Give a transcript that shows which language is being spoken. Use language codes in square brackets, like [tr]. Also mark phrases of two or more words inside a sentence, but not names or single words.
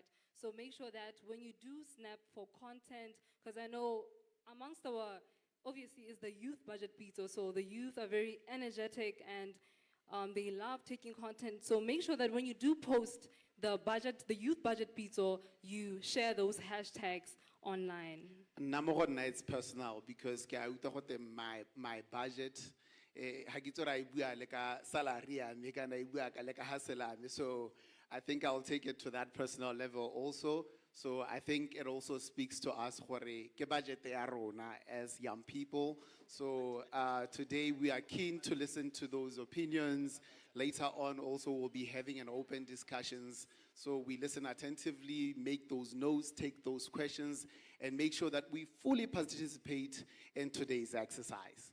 [en] So make sure that when you do snap for content, because I know amongst our, obviously, is the Youth Budget Pitso, so the youth are very energetic and they love taking content. So make sure that when you do post the budget, the Youth Budget Pitso, you share those hashtags online. Number it's personal because [tn] ke a utlwa gote [en] my budget [tn] ha ke tsora I bua le ka salary ya me kana I bua ka le ka hustle ya me. [en] So I think I'll take it to that personal level also. So I think it also speaks to us [tn] gore ke budget ya rona [en] as young people. So today we are keen to listen to those opinions. Later on also we'll be having an open discussions. So we listen attentively, make those notes, take those questions, and make sure that we fully participate in today's exercise.